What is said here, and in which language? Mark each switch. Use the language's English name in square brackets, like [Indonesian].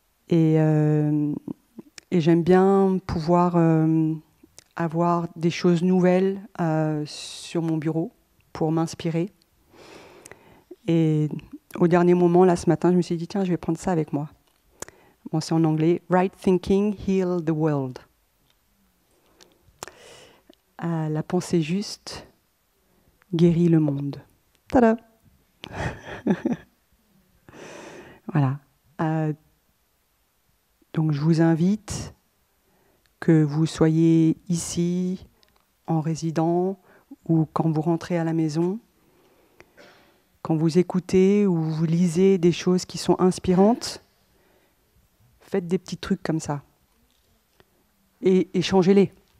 [French] Et j'aime bien pouvoir avoir des choses nouvelles sur mon bureau pour m'inspirer. Et au dernier moment, là, ce matin, je me suis dit, tiens, je vais prendre ça avec moi. Bon, c'est en anglais. [English] Right thinking heal the world. [French] La pensée juste guérit le monde. Tada! Voilà. Donc, je vous invite, que vous soyez ici, en résident, ou quand vous rentrez à la maison, quand vous écoutez ou vous lisez des choses qui sont inspirantes, faites des petits trucs comme ça. Et changez-les.